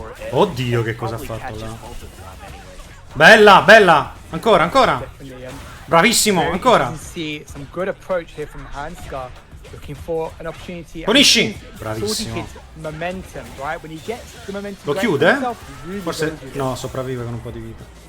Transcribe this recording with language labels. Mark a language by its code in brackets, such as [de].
[it] Oddio, che cosa ha fatto là. Bella, bella. Ancora. Bravissimo, ancora. [en] See some good approach here from Hansar. Looking for an opportunity. [it] Punisci! Bravissimo. [en] Momentum, right? When he gets the momentum. [it] Lo chiude? Forse no, sopravvive con un po' di vita.